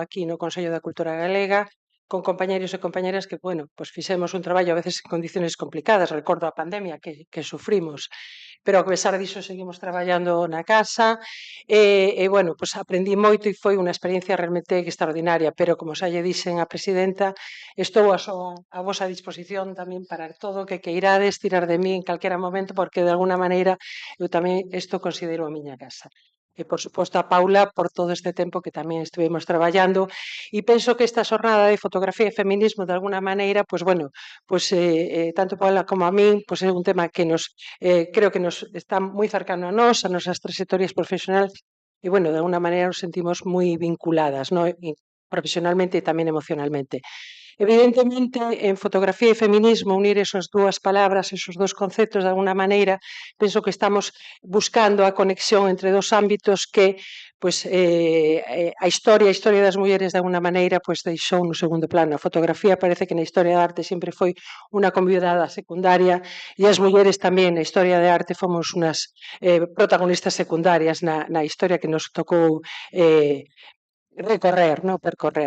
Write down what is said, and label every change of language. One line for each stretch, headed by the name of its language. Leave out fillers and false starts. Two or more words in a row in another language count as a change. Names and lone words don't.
Galician: aquí no Consello da Cultura Galega, con compañeros e compañeras que, bueno, pues fixemos un traballo a veces en condiciones complicadas, recordo a pandemia que sufrimos, pero a pesar diso seguimos traballando na casa bueno, pues aprendí moito e foi unha experiencia realmente extraordinaria, pero como xa lle dixen a presidenta, estou a vosa disposición tamén para todo o que queirades tirar de mí en calquera momento, porque de alguna maneira eu tamén isto considero a miña casa. E, por suposto, a Paula por todo este tempo que tamén estivemos traballando, e penso que esta xornada de fotografía e feminismo, de alguna maneira, pues bueno, pues tanto Paula como a min, pues é un tema que nos creo que nos está moi cercano a nós, a nosas
Spanish: trayectorias profesionales, y bueno, de alguna manera nos sentimos muy vinculadas, ¿no? Y profesionalmente y también emocionalmente.
Galician: Evidentemente, en fotografía e feminismo, unir esas dúas palabras,
Spanish: esos dos conceptos,
Galician: de alguna maneira, penso que estamos buscando a conexión entre dos ámbitos que pois, a historia das mulleres, de alguna maneira, pois, deixou no segundo plano. A fotografía parece que na historia da arte sempre foi unha convidada secundaria e as mulleres tamén na historia de arte fomos unas protagonistas secundarias na historia que nos tocou recorrer, no percorrer.